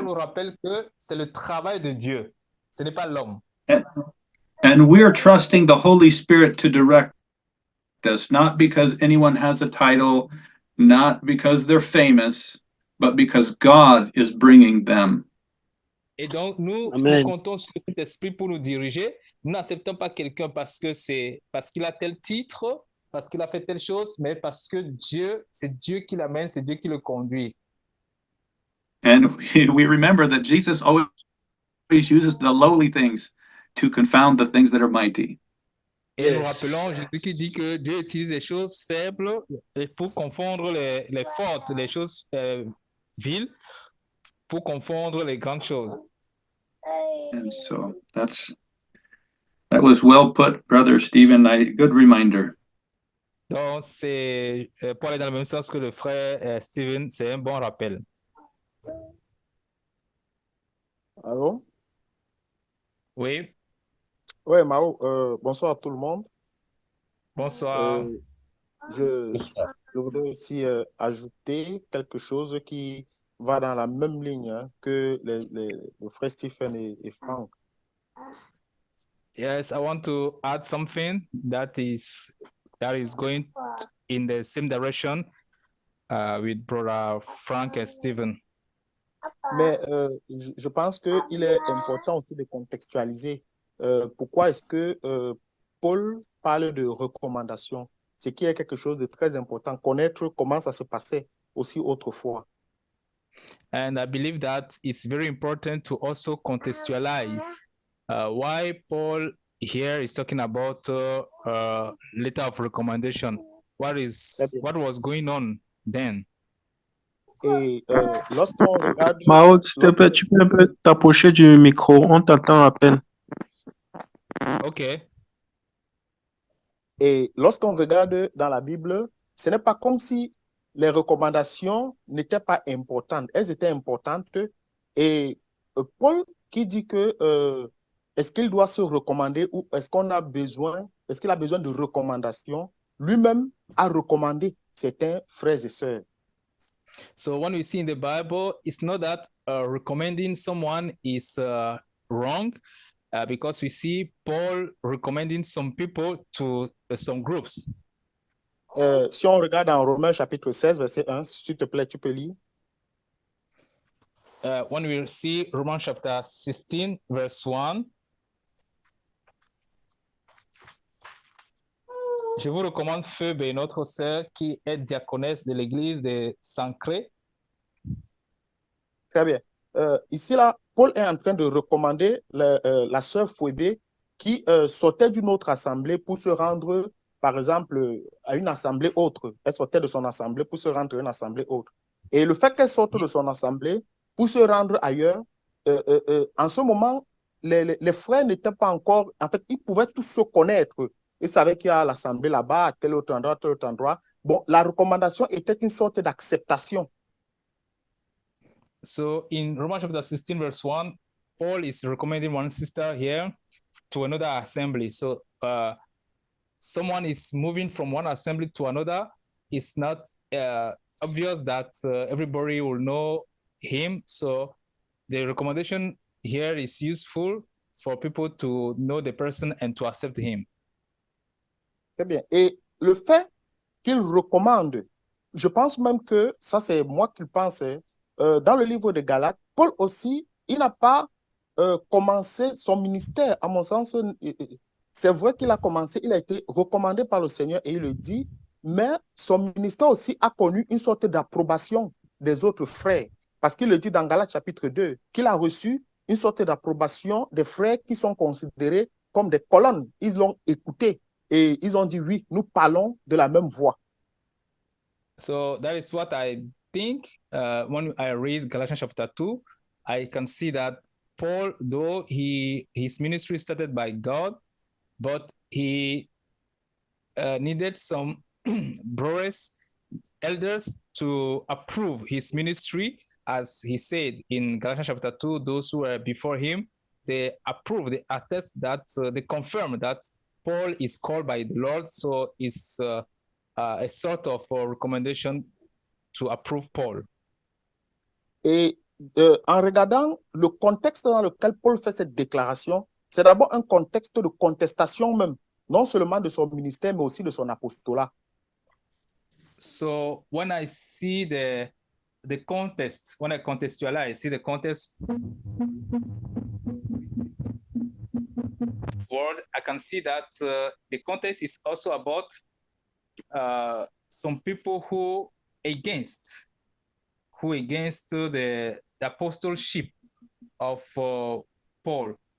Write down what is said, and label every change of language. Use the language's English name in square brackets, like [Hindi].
[French] Paul nous rappelle que c'est le travail de Dieu. Ce n'est pas l'homme. [English] And we're trusting the Holy Spirit to direct us, not because anyone has a title, not because they're famous, but because God is bringing them. [French] Et donc, nous Amen. comptons sur cet esprit pour nous diriger. Nous n'acceptons pas quelqu'un parce qu'il a tel titre, parce qu'il a fait telle chose, mais parce que c'est Dieu qui l'amène, c'est Dieu qui le conduit. [English] And we remember that Jesus always uses the lowly things to confound the things that are mighty. [French] Et nous [English] Yes. [French] rappelons Jésus qui dit que Dieu utilise les choses faibles pour confondre les fortes, les choses viles, pour confondre les grandes choses. [English] And so that was well put, Brother Stephen. Good reminder. [French] Donc, c'est pour aller dans le même sens que le frère Steven, c'est un bon rappel. Allô? Oui, Oui, Mao, bonsoir à tout le monde. bonsoir. Je voudrais aussi ajouter quelque chose qui va dans la même ligne hein, que le frère Stephen et Franck. [English] Yes, I want to add something that is going in the same direction with brother Frank and Stephen. [French] Mais je pense qu'il est important aussi de contextualiser pourquoi est-ce que Paul parle de recommandation. C'est qu'il y a quelque chose de très important, connaître comment ça se passait aussi autrefois. [English] And I believe that it's very important to also contextualize why Paul here is talking about letter of recommendation. What was going on then? [French] Et lorsqu'on regarde... Mao, s'il te plaît, tu peux un peu t'approcher du micro, on t'entend à peine. OK. Et lorsqu'on regarde dans la Bible, ce n'est pas comme si les recommandations n'étaient pas importantes. Elles étaient importantes. Et Paul qui dit que est-ce qu'il doit se recommander ou est-ce qu'il a besoin de recommandations, lui-même a recommandé certains frères et sœurs. [English] So when we see in the Bible, it's not that recommending someone is wrong, because we see Paul recommending some people to some groups. [French] Si on regarde en Romains chapitre 16, verset 1, s'il te plaît, tu peux lire. [English] When we see Romans chapter 16, verse 1, [French] je vous recommande Phoebe, notre sœur qui est diaconesse de l'église de Sancré. Très bien. Ici, là, Paul est en train de recommander la sœur Phoebe qui sortait d'une autre assemblée pour se rendre, par exemple, à une assemblée autre. Elle sortait de son assemblée pour se rendre à une assemblée autre. Et le fait qu'elle sorte de son assemblée pour se rendre ailleurs, en ce moment, les frères n'étaient pas encore... En fait, ils pouvaient tous se connaître. Ils savaient qu'il y a l'assemblée là-bas, à tel autre endroit, tel autre endroit. Bon, la recommandation était une sorte d'acceptation. [English] So in Romans chapter 16, verse 1, Paul is recommending one sister here to another assembly. So someone is moving from one assembly to another. It's not obvious that everybody will know him. So the recommendation here is useful for people to know the person and to accept him. [French] Très bien. Et le fait qu'il recommande, je pense même que, ça c'est moi qui le pensais, dans le livre de Galates, Paul aussi, il n'a pas commencé son ministère. À mon sens, c'est vrai qu'il a commencé, il a été recommandé par le Seigneur et il le dit, mais son ministère aussi a connu une sorte d'approbation des autres frères. Parce qu'il le dit dans Galates chapitre 2, qu'il a reçu une sorte d'approbation des frères qui sont considérés comme des colonnes. Ils l'ont écouté. Et ils ont dit, oui, nous parlons de la même voix. [English] So that is what I think when I read Galatians chapter 2, I can see that Paul, though his ministry started by God, but he needed some brothers, elders to approve his ministry. As he said in Galatians chapter 2, those who were before him, they approve, they attest that, they confirm that Paul is called by the Lord, so it's a sort of recommendation to approve Paul. [French] Et en regardant le contexte dans lequel Paul fait cette déclaration, c'est d'abord un contexte de contestation même, non seulement de son ministère, mais aussi de son apostolat. [English] So when I see the context, when I contextualize, I see the context word, I can see that the context is also about some people who against the apostleship of Paul.